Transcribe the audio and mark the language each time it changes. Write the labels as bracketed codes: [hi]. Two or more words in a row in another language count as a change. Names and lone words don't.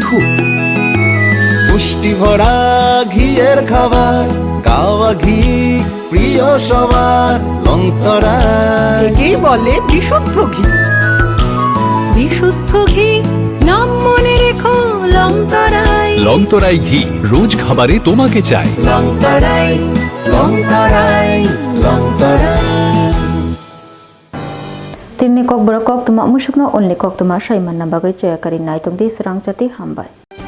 [bn] পুষ্টি ভরা ঘিয়ের খাবার গাওয়া ঘি প্রিয় সবার লং তরাই কি বলে বিশুদ্ধ ঘি বিশুদ্ধ ঘি নাম মনে রেখো লং তরাই লং তরাই ঘি রোজ খাবারে তোমাকে চাই লং তরাই লং তরাই লং তরাই [trp] Timni Kokborok Koktwma musukno only Koktwma Shaiman Nabagai Chayakari Naitong di Swrangchati Hambai.